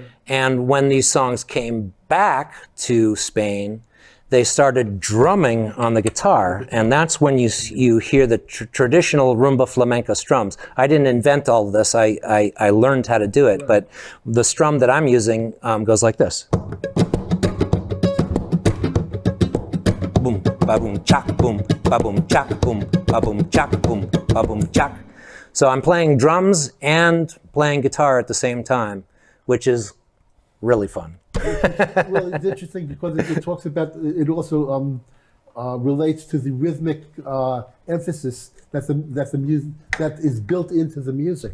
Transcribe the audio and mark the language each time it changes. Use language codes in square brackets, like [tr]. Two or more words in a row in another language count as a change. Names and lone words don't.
[en] And when these songs came back to Spain, they started drumming on the guitar, and that's when you hear the traditional [es] rumba flamenca [en] strums. I didn't invent all of this. I learned how to do it, but the strum that I'm using goes like this. Boom, ba boom, chak, boom, ba boom, chak, boom, ba boom, chak, boom, ba boom, chak. So I'm playing drums and playing guitar at the same time, which is really fun. Well, it's interesting because it talks about, it also relates to the rhythmic emphasis that is built into the music.